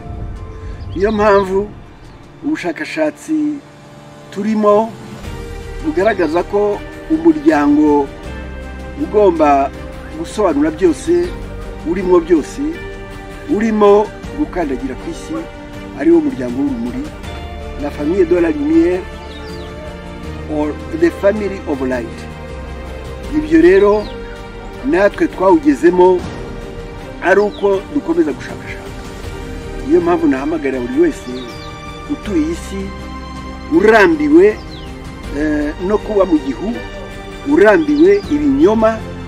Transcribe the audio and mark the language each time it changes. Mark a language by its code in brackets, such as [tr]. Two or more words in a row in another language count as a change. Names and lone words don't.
[rw] Niyo mpamvu ubushakashatsi turimo bugaragaza ko umuryango ugomba gusobanura byose, urimo byose, urimo gukandagira ku isi, ari wo muryango w'urumuri, [fr] la famille de la lumière [en] or the family of light. [rw] Ibyo rero natwe twawugezemo ari uko dukomeza gushakashaka. Niyo mpamvu nahamagarira buri wese utuye isi, urambiwe no kuba mu gihu, urambiwe ibinyoma